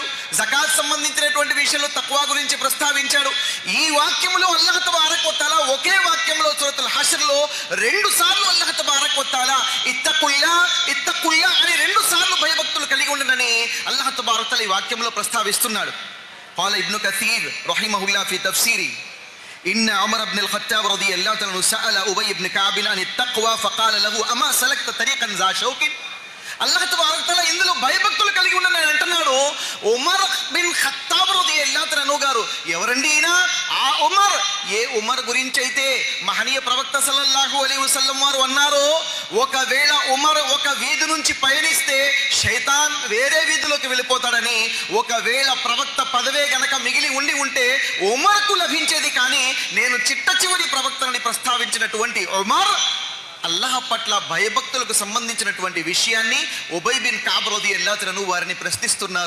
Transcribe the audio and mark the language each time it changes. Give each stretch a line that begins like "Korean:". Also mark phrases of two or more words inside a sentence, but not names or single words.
Telugu: జకాత్ సంబంధించినటువంటి విషయంలో తక్వా గురించి ప్రస్తావించాడు. ఈ వాక్యంలో
Arabic: الله تبارك وتعالى
Telugu: ఒకే వాక్యంలో సూరతుల్ హష్ర్లో 2 సార్లు
Arabic: الله تبارك وتعالى اتقوا الله اتقوا الله
Telugu: అని 2 సార్లు భయభక్తులు కలిగి ఉండనని
Arabic: الله تبارك وتعالى
Telugu: ఈ వాక్యంలో ప్రస్తావిస్తున్నాడు.
Arabic: قال ابن كثير رحمه الله في تفسيره إن عمر بن الخطاب رضي الله عنه سأل أبي بن كعب عن التقوى فقال له أما سلكت طريقا ذا شوك. الله تبارك تعالى
Telugu: ఇందులో భయభక్తులు కలిగి ఉండని అంటున్నాడు. ఉమర్ బిన్ ఖత్తాబ్
Arabic: رضي الله عنه
Telugu: గారు ఎవరండి ఈయన? ఆ ఉమర్, ఏ ఉమర్ గురించి అయితే మహనీయ ప్రవక్త
Arabic: صلى الله عليه وسلم
Telugu: వారు అన్నారు, ఒకవేళ ఉమర్ ఒక వీధి నుంచి పయనిస్తే శైతాన్ వేరే వీధిలోకి వెళ్ళిపోతాడని, ఒకవేళ ప్రవక్త పదవే గనక మిగిలి ఉంటే ఉమర్కు లభించేది, కానీ నేను చిట్ట చివరి ప్రవక్తని ప్రస్తావించినటువంటి ఉమర్ అల్లాహ్ పట్ల భయభక్తులకు సంబంధించినటువంటి విషయాన్ని ఉబై బిన్ కఅబ్
Arabic: رضي الله عنه
Telugu: వారిని ప్రశ్నిస్తున్నారు.